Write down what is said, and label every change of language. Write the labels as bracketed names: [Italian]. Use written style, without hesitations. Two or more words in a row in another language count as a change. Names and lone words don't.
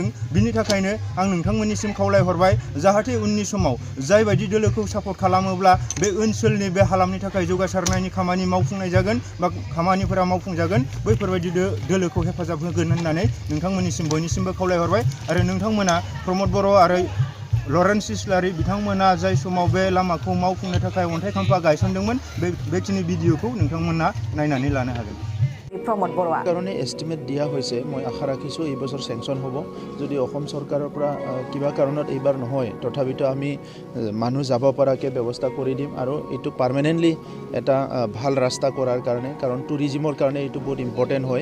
[Bodo] बिनि थाखायनो आं नोंथांमोननिसिम खावलायहरबाय जाहाथे उननि समाव जायबायदि दोलोखौ सापर्ट खालामोब्ला बे ओनसोलनि बे हालामनि थाखाय जौगासारनायनि खामानि मावफुंनाय जागोन बा खामानिफोरा मावफुंजागोन बैफोरबायदि दोलोखौ हेफाजाब होगोन होननानै नोंथांमोननिसिम बयनिसिमबो खावलायहरबाय। आरो नोंथांमोना प्रमद बर' आरो लरेन्स इस्लारि बिथांमोना जाय समाव बे लामाखौ मावफुंनो थाखाय अन्थाइ खाम्फा गायसनदोंमोन बेखिनि भिडिअखौ नोंथांमोना नायनानै लानो हागोन। प्रमद बर'आ [Assamese] কাৰণে এষ্টিমেট দিয়া হৈছে। মই আশা ৰাখিছোঁ এই বছৰ চেংচন হ'ব। যদি অসম চৰকাৰৰ পৰা কিবা কাৰণত এইবাৰ নহয় তথাপিতো আমি মানুহ যাব পৰাকৈ ব্যৱস্থা কৰি দিম আৰু এইটো পাৰ্মানেণ্টলি এটা ভাল ৰাস্তা কৰাৰ কাৰণে, কাৰণ টুৰিজিমৰ কাৰণে এইটো বহুত ইম্পৰ্টেণ্ট হয়।